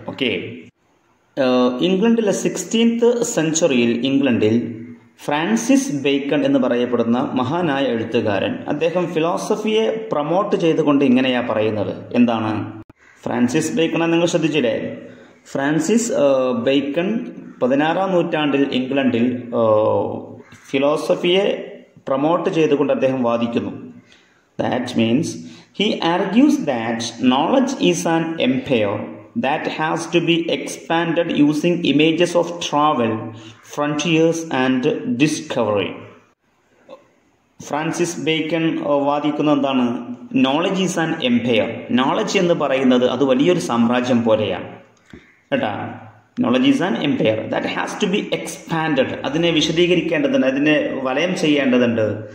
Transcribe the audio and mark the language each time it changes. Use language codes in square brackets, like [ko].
[ml] Okay, ഇംഗ്ലണ്ടിലെ 16th സെഞ്ചുറിയിൽ ഇംഗ്ലണ്ടിൽ Francis bacon എന്ന് പറയപ്പെടുന്ന മഹാനായ എഴുത്തുകാരൻ, അദ്ദേഹം ഫിലോസഫിയെ പ്രൊമോട്ട് ചെയ്തുകൊണ്ട് ഇങ്ങനെയാ പറയുന്നത്. എന്താണ്? ഫ്രാൻസിസ് ബേക്കൺ നിങ്ങൾ ശ്രദ്ധിച്ചില്ലേ? ഫ്രാൻസിസ് ബേക്കൺ 16ാം നൂറ്റാണ്ടിൽ ഇംഗ്ലണ്ടിൽ ഫിലോസഫിയെ പ്രൊമോട്ട് ചെയ്തുകൊണ്ട് അദ്ദേഹം വാദിക്കുന്നു. [en] That means he argues that knowledge is an empire that has to be expanded using images of travel, frontiers, and discovery. [ml] Francis bacon വാദിക്കുന്നത് എന്താണ്? [en] Knowledge is an empire. [ml] Knowledge എന്ന് പറയുന്നത് അത് വലിയൊരു സാമ്രാജ്യം പോലെയാണ് കേട്ടാ. [en] Knowledge is an empire that has to be expanded. [ml] അതിനെ വിശദീകരിക്കേണ്ടതുണ്ട്, അതിനെ വലയം ചെയ്യേണ്ടതുണ്ട്.